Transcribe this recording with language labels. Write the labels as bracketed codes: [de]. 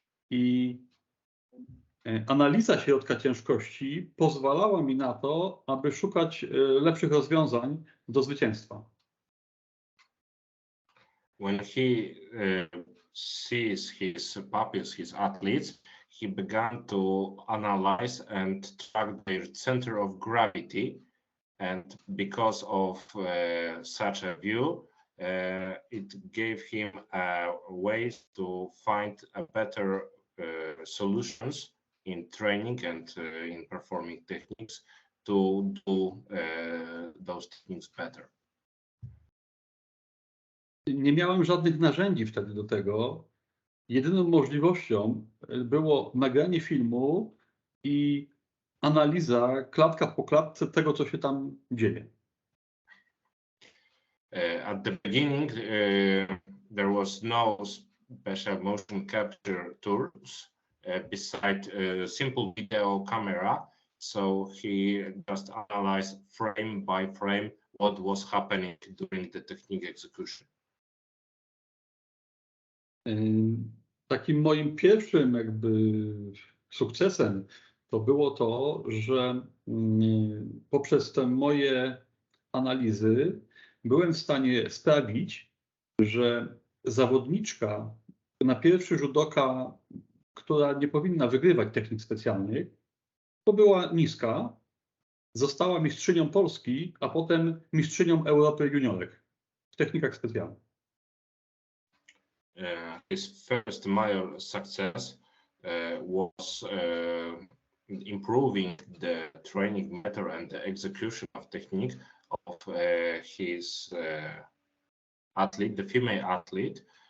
[pl] I analiza środka ciężkości pozwalała mi na to, aby szukać lepszych rozwiązań do zwycięstwa. [en] When he sees his pupils, his athletes, he began to analyze and track their center of gravity. And because of such a view, it gave him ways to find a better solutions in training and in performing techniques to do those techniques better. [pl] Nie miałem żadnych narzędzi wtedy do tego. Jedyną możliwością było nagranie filmu i analiza klatka po klatce tego, co się tam dzieje. [en] At the beginning, there was no special motion capture tools beside a simple video camera. So he just analyzed frame by frame what was happening during the technique execution. [pl] Takim moim pierwszym jakby sukcesem to było to, że poprzez te moje analizy byłem w stanie sprawić, że zawodniczka na pierwszy rzut oka, która nie powinna wygrywać technik specjalnych, to była niska, została mistrzynią Polski, a potem mistrzynią Europy juniorek w technikach specjalnych. [en] His first major success was improving the training method and the execution of technique of his athlete, the female athlete.